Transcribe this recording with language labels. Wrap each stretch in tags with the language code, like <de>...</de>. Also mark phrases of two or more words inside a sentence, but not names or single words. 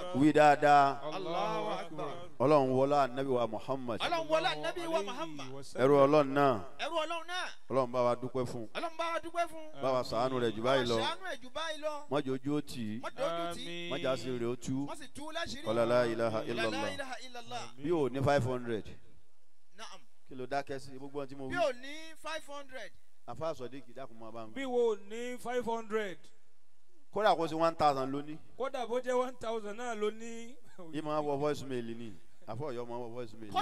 <yo>wí dáadáa.</yo> <ar>الله أكبر.</ar> <yo>Ọlọ́run wọlá Ànábì wa Muhammad. Ọlọ́run wọlá Ànábì wa Muhammad. ẹrú Ọlọ́run náà. ẹrú Ọlọ́run náà. Ọlọ́run bá wa dúpẹ́ fún. Ọlọ́run bá wa dúpẹ́ fún. bá wa ṣàánú rẹ̀ jù báyìí lọ. ṣàánú ẹ̀ jù báyìí lọ. mọ́jọ ojú ó tì í. mọ́jọ ojú tì í. mọ́jà sí rẹ̀ ó tú. wọ́n sì tú láṣìírí.</yo> <ar>قال لا إله La illallah. إله إلا الله.</ar> <yo>bí o ní 500. Naam. kí ló dákẹ́ sí gbogbo ohun tí mo wí. bí o ní 500. àfa Sodiq dákun máa bá ń bí wo ní 500. kódà kó sí 1,000 lóní. kódà bó jẹ́ 1,000 náà ló ní. yìí máa wọ</yo> <en>voice mail</en> <yo>ni àfọ Ọ̀yọ́ máa wọ</yo> <en>voice mail.</en>